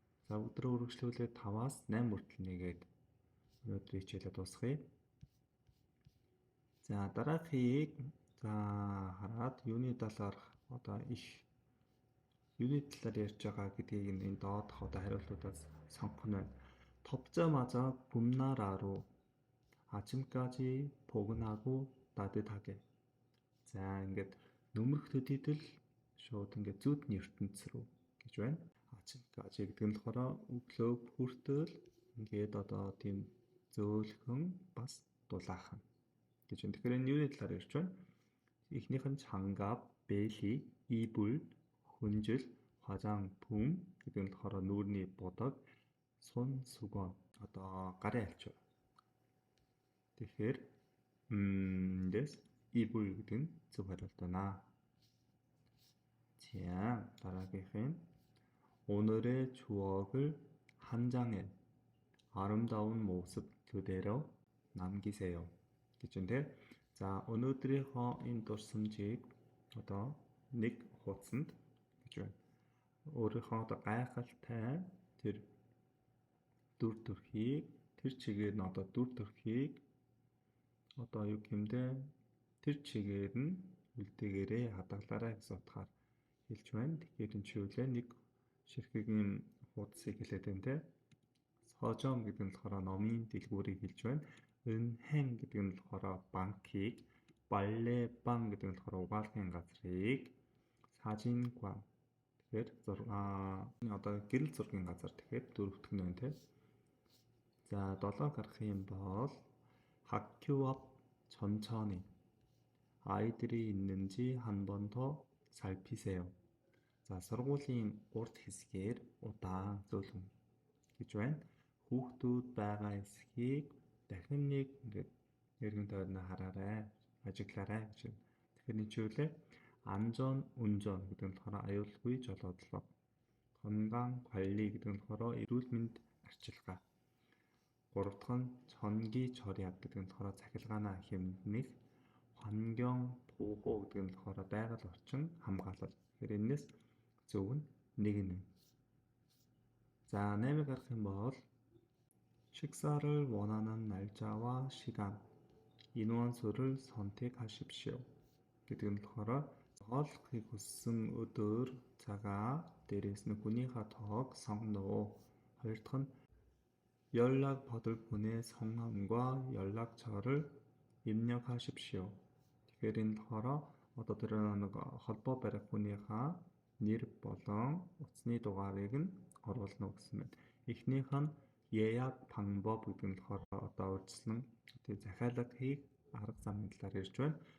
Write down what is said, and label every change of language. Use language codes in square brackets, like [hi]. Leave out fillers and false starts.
[mn] За өдрөө үргэлжлүүлээд 5-аас 8 хүртэл нэгээд өнөөдрийн хичээлээ дуусгая. За дараахыг за хараад юуны талаар одоо их юуны талаар ярьж байгаа гэдгийг энэ доодох одоо хариултуудаас сонгох нь байна. [ko] 덥자마자 봄나라로 아침까지 포근하고 따뜻하게. [mn] За ингээд нөмрөх төдийдөл шууд ингээд зүудний ертөнц рүү гэж байна. 아침까지 гэдэг нь болохоор өглөө хүртэл ингээд одоо тийм зөөлхөн бас дулаахан гэж байна. Тэгэхээр энэ юуны талаар ярьж байна? Эхнийх нь [ko] 장갑, 벨리, 이불, 훈질, 화장품 [mn] гэдэг нь болохоор нүүрний бодог, 손수건 одоо гарын альчуу. Тэгэхээр эндээс 이불 гэдэг нь зөв хариулт байна. [ko] 자, [mn] дараагийнх нь [ko] 오늘의 추억을 한 장에 아름다운 모습 그대로 남기세요 [mn] гэж байна. За өнөөдрийнхөө энэ дурсамжийг одоо нэг хуудсанд гэж байна. Өөрийнхөө одоо гайхалтай тэр дүр төрхийг тэр чигээр нь одоо дүр төрхийг одоо юу гэмдэ тэр чигээр нь үлдээгээрээ хадгалаарай гэсэн утгаар хэлж байна. Тэгэхээр энэ чиглэлээ нэг ширхгийн хуудсыг хэлээд байна те. 서점 гэдэг нь болохоор номын дэлгүүрийг хэлж байна. 은행 гэдэг нь болохоор банкийг, 빨래방 гэдэг нь болохоор угаалгын газрыг, 사진관 тэгэхээр одоо гэрэл зургийн газар тэгэхээр дөрөвдөх нь байна те. За 7 гарах юм бол [ko] 학교 앞 천천히 아이들이 있는지 한 번 더 살피세요. [mn] За сургуулийн урд хэсгээр удаан зөөлөн гэж байна. Хүүхдүүд байгаа хэсгийг дахин нэг ингээд эргэн тойрноо хараарай, ажиглаарай гэж байна. Тэгэхээр энэ чиглэлээ [ko] 안전 운전 [mn] гэдэг нь болохоор аюулгүй жолоодлого, [ko] 건강 관리 [mn] гэдэг нь болохоор эрүүл мэнд арчилгаа. Гурав дахь нь [ko] 전기 절약 [mn] гэдэг нь болохоор цахилгаанаа хэмнэх, [ko] 환경 보호 [mn] гэдэг нь болохоор байгаль орчин хамгаалал. Тэгэхээр энэс зөв нь нэг нь. За 8 гарах юм бол [ko] 식사를 원하는 날짜와 시간, 인원수를 선택하십시오 [mn] гэдэг нь болохоор хооллохыг хүссэн өдөр, цагаа, дээрээс нь хүнийхээ тоог сонгоно. Хоёр дахь нь [ko] 연락 받을 분의 성함과 연락처를 입력하십시오. [mn] Тэгэхээр энэ болохоор одоо тэр нэг холбоо барих хүнийхээ нэр болон утасны дугаарыг нь оруулна гэсэн байна. Эхнийх нь [ko] 예약 방법 [mn] гэдэг нь болохоор одоо урьдчилан захиалга хийх арга замын талаар ярьж байна.